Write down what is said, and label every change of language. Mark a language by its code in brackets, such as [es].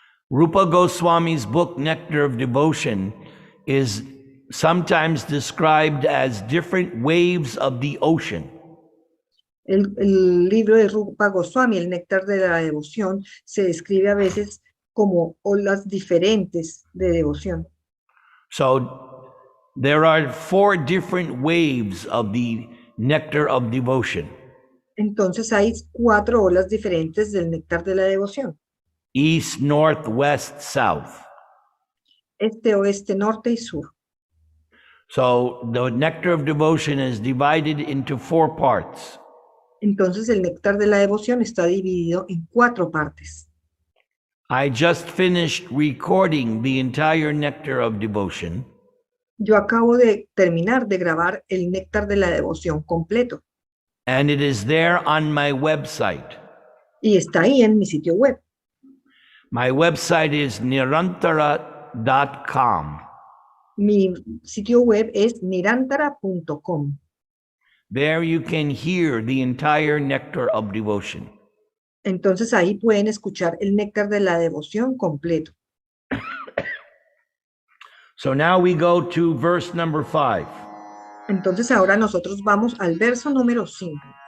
[en] Rupa Goswami's book, Nectar of Devotion, is sometimes described as different waves of the ocean. [es] El libro de Rupa Goswami, el néctar de la devoción, se describe a veces como olas diferentes de devoción. [en] So there are 4 different waves of the nectar of devotion. [es] Entonces hay 4 olas diferentes del néctar de la devoción. [en] East, north, west, south. [es] Este, oeste, norte y sur. [en] So the nectar of devotion is divided into 4 parts. [es] Entonces el néctar de la devoción está dividido en 4 partes. [en] I just finished recording the entire nectar of devotion. [es] Yo acabo de terminar de grabar el néctar de la devoción completo. [en] And it is there on my website. [es] Y está ahí en mi sitio web. [en] My website is nirantara.com. [es] Mi sitio web es nirantara.com. [en] There you can hear the entire nectar of devotion. [es] Entonces ahí pueden escuchar el néctar de la devoción completo. [en] So now we go to verse number 5. [es] Entonces ahora nosotros vamos al verso número 5.